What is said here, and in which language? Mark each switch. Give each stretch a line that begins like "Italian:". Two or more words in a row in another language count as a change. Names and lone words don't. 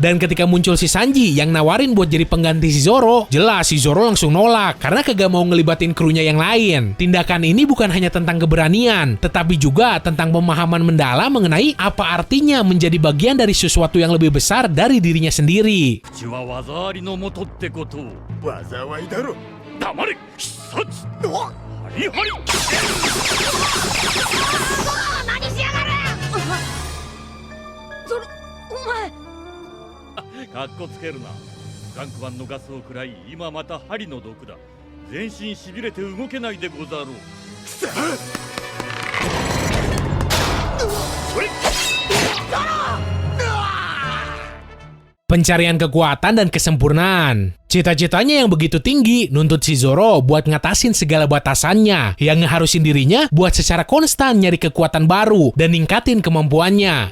Indonesian: Dan ketika muncul si Sanji yang nawarin buat jadi pengganti si Zoro, jelas si Zoro langsung nolak karena kagak mau ngelibatin krunya yang lain. Tindakan ini bukan hanya tentang keberanian, tetapi juga tentang pemahaman mendalam mengenai apa artinya menjadi bagian dari sesuatu yang lebih besar dari dirinya sendiri.
Japanese: 口は技ありのもとってことを災いだろ黙れ必殺ハリハリ何しやがるそれお前かっこつけるなガンクマンのガスを食らい今また針の毒だ全身しびれて動けないでござろうそれ
Indonesian: Pencarian kekuatan dan kesempurnaan. Cita-citanya yang begitu tinggi nuntut si Zoro buat ngatasin segala batasannya, yang ngeharusin dirinya buat secara konstan nyari kekuatan baru dan ningkatin kemampuannya.